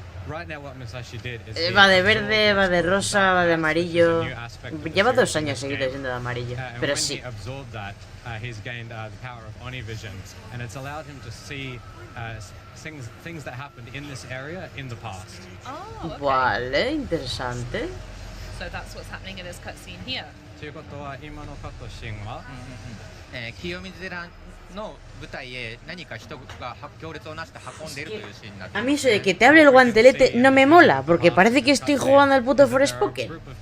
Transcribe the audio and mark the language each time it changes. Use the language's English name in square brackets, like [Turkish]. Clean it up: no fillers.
[Spanish] Va de verde, va de rosa, va de amarillo. Lleva 2 años seguidos siendo de amarillo, pero sí. [English] He's gained the power of Onivision, and it's allowed him to see things that happened in this area in the past. Oh, okay. [Spanish] Vale, interesante. [English] So that's what's happening in this cutscene here. [Japanese] ということは今のカットシーンは、清水寺の舞台へ何か人が行列をなして運んでいるというシーンになっています。 [Spanish] A mí eso de que te hable el guantelete no me mola, porque parece que estoy jugando al puto Forspoken.